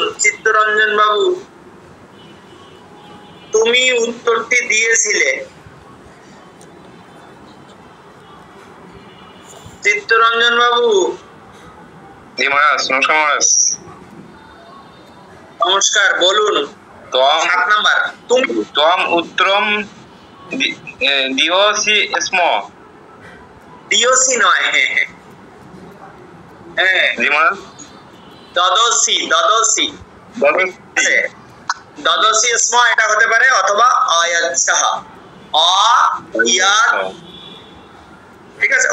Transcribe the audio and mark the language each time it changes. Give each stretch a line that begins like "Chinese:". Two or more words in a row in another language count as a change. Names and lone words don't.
Bangla: চিত্তরঞ্জন বাবু, তুমি উত্তরটি দিয়েছিলে। চিত্তরঞ্জন বাবু, নমস্কার, বলুন। 7 নাম্বার, তুমি।
Sanskrit: त्वम् उत्तरं दिवसि स्म।
Bangla: ডিওসি নয়, হ্যাঁ,
Sanskrit: দদসি, দদসি, দদসি স্ম,
Bangla: এটা হতে পারে, অথবা অয়াচ্ছাহ, অয়াত, ঠিক আছে?